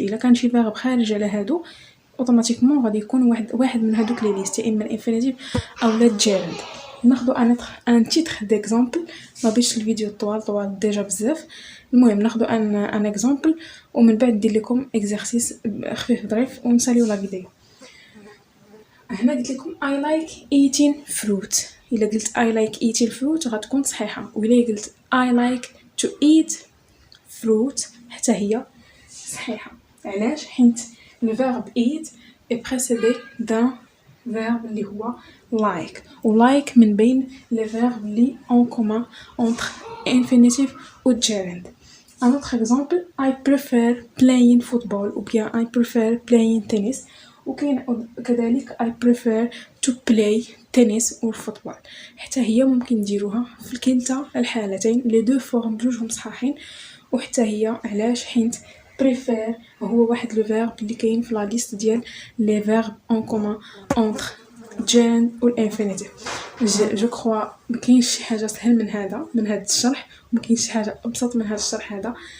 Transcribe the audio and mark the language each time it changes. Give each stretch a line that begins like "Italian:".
Arabic: الا كان شي فيرب خارج على هادو اوتوماتيكمون غادي يكون واحد من هادوك لي ليست، يا اما الانفينيتيف او لا جيرند. ناخذ ان تيتر ديكزامبل، ما بيش الفيديو طوال ديجا بزاف. المهم ناخذ ان اكزامبل ومن بعد ندير لكم اكزرسيس خفيف ظريف ونساليو لا فيديو.
English: هنا قلت لكم I like eating fruit.
Arabic: الا قلت
English: I like eating fruit
Arabic: غتكون صحيحه، وإلا قلت
English: I like to eat fruit
Arabic: حتى هي صحيحه. علاش؟ حيت الفيرب eat
French: est précédé d'un verbe
Arabic: اللي هو like، و like من بين les verbes اللي
French: en commun entre infinitif ou gerund. Un autre exemple,
English: I prefer playing football
French: ou bien
English: I prefer playing tennis.
Arabic: وكاين كذلك
English: I prefer to play tennis or football.
Arabic: حتى هي ممكن نديروها في كلتا الحالتين، لي دو فورم بجوجهم صحاحين. وحتى هي علاش؟ حيت prefer هو واحد لو فيرب اللي كاين في لا ليست ديال لي فيرب اون كومون entre gerund و infinitif. جو كرو مكاينش شي حاجه سهل من هذا الشرح، ومكاينش شي حاجه ابسط من هذا الشرح هذا.